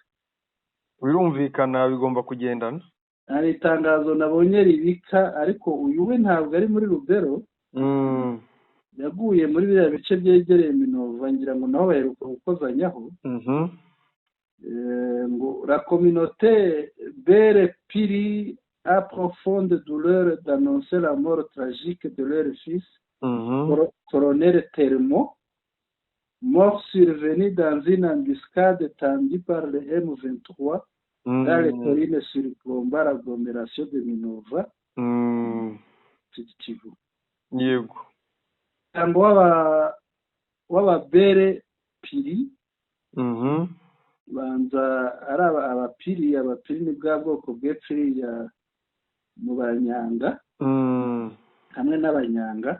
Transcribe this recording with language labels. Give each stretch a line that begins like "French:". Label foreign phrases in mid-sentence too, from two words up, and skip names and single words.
Kinyarwanda: birumvikana bigomba kugendana. hari itangazo nabonye ribika, ariko uyu we ntabwo ari muri Rubero, yaguye muri biriya bice byegereye Minova, ngira ngo naho baheruka gukozanyaho.
French: ngo la communauté bere piri a profonde douleur d'annoncer la mort tragique de leur fils, colonel Termo, mort survenu dans une embuscade tendue par le M23 dans les collines surplombant l'agglomération de Minova, Kivu.
Kinyarwanda: Yego. Ngo w'ababere piri banza ari abapiri ni bwa bwoko bw'epfiri ya mu banyanga hamwe n'abanyanga.